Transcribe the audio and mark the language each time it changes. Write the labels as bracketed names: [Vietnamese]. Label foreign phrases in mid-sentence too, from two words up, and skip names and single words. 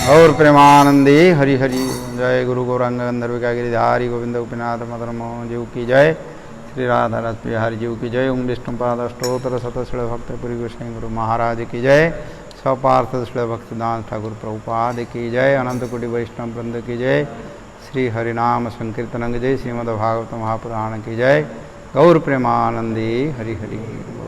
[Hindi] गौर प्रेमानंदी हरि हरि। जय गुरु गौरांग गंधर्व गिरिधारी गोविंद गोपीनाथ मदन मोहन जीव की जय। श्री राधा रस बिहारी जीव की जय। ओम विष्णु पाद अष्टोत्तर शतश्री भक्त पुरी गोसाई गुरु महाराज की जय। सपार्थ श्री भक्तदान ठाकुर प्रभुपाद की जय। अनंत कोटि वैष्णव वृंद की जय। श्री हरिनाम संकीर्तन की जय। श्रीमद् भागवत महापुराण की जय। गौर प्रेमानंदी हरि हरि।